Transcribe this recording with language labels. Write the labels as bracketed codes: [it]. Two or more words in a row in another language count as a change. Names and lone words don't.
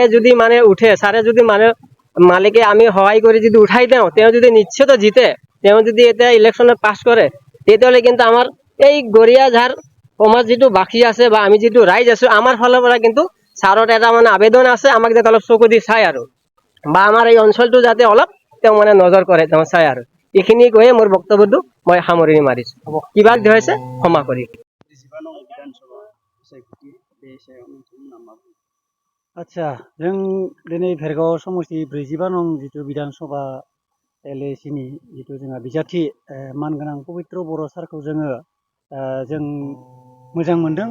[as] যদি মানে উঠে, ছাৰে যদি মানে মালিকে আমি সহায় কৰি যদি উঠাই দিওঁ, তেওঁ যদি নিশ্চিত জিতে, তেওঁ যদি এতিয়া ইলেকশ্যনত পাছ কৰে, তেতিয়াহ'লে কিন্তু আমাৰ এই গড়িয়াঝাৰ সমাজ যিটো বাসী আছে বা আমি যিটো ৰাইজ আছো, আমাৰ ফালৰ পৰা কিন্তু ছাৰত এটা মানে আবেদন আছে, আমাক যাতে অলপ চকু দি চাই আৰু বা আমাৰ এই অঞ্চলটো যাতে অলপ তেওঁ মানে নজৰ কৰে, তেওঁ চাই আৰু এইখিনি কৈয়ে মোৰ বক্তব্যটো মই সামৰণি মাৰিছো। কিবা হৈছে ক্ষমা কৰি। [brx] आदसा जों दिनै भेरगाव समष्टि 44 नं जिथु बिधानसभा LACनि जिथु जोंहा बिजाथि मानगोनां पबित्र बर' सारखौ जों मोजां मोनदों।